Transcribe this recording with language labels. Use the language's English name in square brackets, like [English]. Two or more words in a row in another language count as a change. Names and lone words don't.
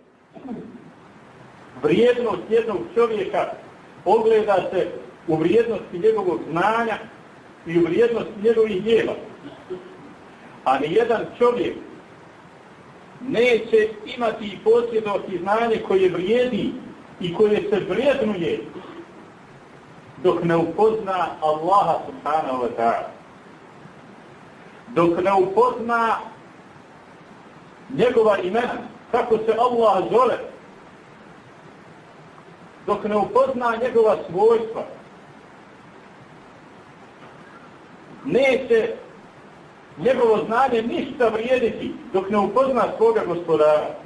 [Bosnian] Vrijednost jednog čovjeka ogleda se u vrijednosti njegovog znanja i u vrijednosti njegovih djela. A nijedan čovjek neće imati i posjedovati znanje koje vrijedi i koje se vrijednuje dok ne upozna Allaha [Arabic] سبحانه وتعالى. [Bosnian] Dok ne upozna njegova imena, kako se Allah zove, dok ne upozna njegova svojstva, neće njegovo znanje ništa vrijediti dok ne upozna svoga gospodara.